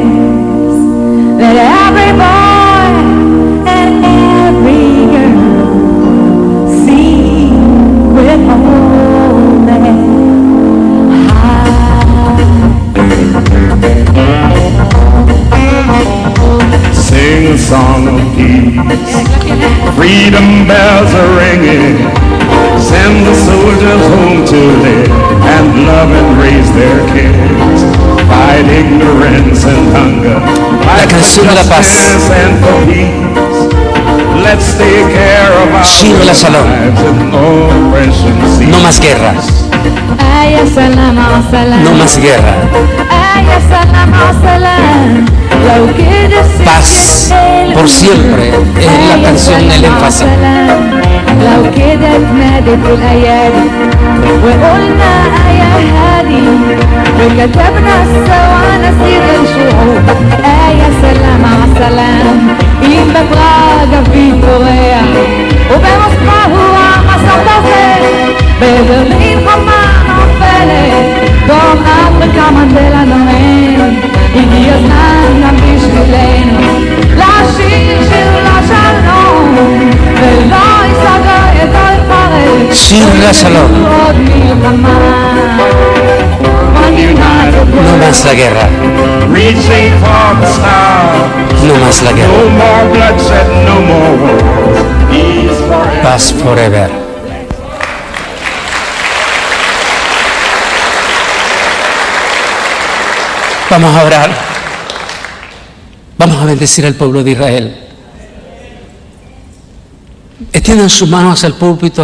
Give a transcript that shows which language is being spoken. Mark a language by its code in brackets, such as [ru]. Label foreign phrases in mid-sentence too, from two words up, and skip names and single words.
[en] Let every boy and every girl sing with holy heart. Sing a song of peace, freedom bells are ringing. Send the soldiers home to live and love and raise their kids. Fight ignorance and hunger. [es] La canción de la paz. [en] And for peace. Let's take care of our [he] שיר לשלום. [en] lives and oppression cease. [es] No más guerra, [ar] أيا سلام سلام. [es] no más guerra. [ar] أيا سلام سلام. لو كده [es] Paz por siempre es la canción, el énfasis. [ar] لو كده اتنادت الايادي وقلنا يا هادي وكتبنا سوا نسير الشعوب يا سلام على السلام [he] אם בפראג אביב קוריאה ובמוסקבה הוא המסע תופל בברלין חומה נופלת דרום אפריקה מנדלה נואם הגיע הזמן גם בשבילנו לשיר שיר לשלום ולא ייסגר את הפרק שיר לשלום. עוד מלחמה [es] No más la guerra, [en] Reaching for the stars. [es] no más la guerra. [en] No more bloodshed, no more wars. Peace forever. [es] Paz forever. Vamos a orar. Vamos a bendecir al pueblo de Israel. Extiendan sus manos hacia el púlpito.